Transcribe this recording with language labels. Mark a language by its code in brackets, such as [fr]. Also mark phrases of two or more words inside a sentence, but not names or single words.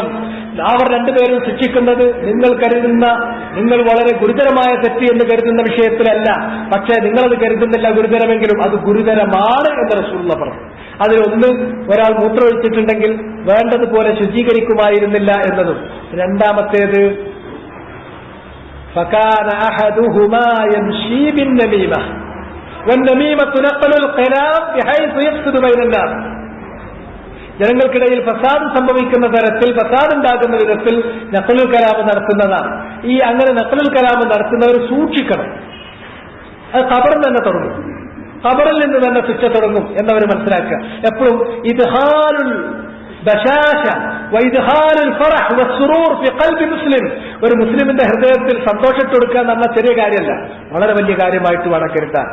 [ml] അവർ രണ്ടുപേരും ശിക്ഷിക്കുന്നത് നിങ്ങൾ വളരെ ഗുരുതരമായ തെറ്റ് എന്ന് കരുതുന്ന വിഷയത്തിലല്ല, പക്ഷേ നിങ്ങളത് കരുതുന്നില്ല ഗുരുതരമെങ്കിലും അത് ഗുരുതരമാണ് എന്ന് റസൂലുള്ള പറഞ്ഞു. അതിലൊന്ന്, ഒരാൾ മൂത്രമൊഴിച്ചിട്ടുണ്ടെങ്കിൽ വേണ്ടതുപോലെ ശുചീകരിക്കുമായിരുന്നില്ല എന്നതും. രണ്ടാമത്തേത്, [ar] فكان أحدهما يمشي بالنميمة والنميمة نقل الكلام بحيث يفسد بين الناس. [ml] ജനങ്ങൾക്കിടയിൽ ഫസാദ് സംഭവിക്കുന്ന തരത്തിൽ, ഫസാദ് ഉണ്ടാകുന്ന വിധത്തിൽ [ar] نقل الكلام [ml] നടത്തുന്നതാണ്. ഈ അങ്ങനെ [ar] نقل الكلام [ml] നടത്തുന്നവർ സൂക്ഷിക്കണം. അത് ഖബറിൽ തന്നെ തുടങ്ങും, ഖബറിൽ നിന്ന് തന്നെ ശിക്ഷ തുടങ്ങും എന്നവർ മനസ്സിലാക്കുക. എപ്പോഴും [ar] إدخال البشاشة وإدخال الفرح والسرور في قلب مسلم, [ml] ഒരു മുസ്ലിമിന്റെ ഹൃദയത്തിൽ സന്തോഷത്തെ കൊടുക്കുക എന്ന് പറഞ്ഞാൽ ചെറിയ കാര്യമല്ല, വളരെ വലിയ കാര്യമായിട്ട് വേണം കരുതാൻ.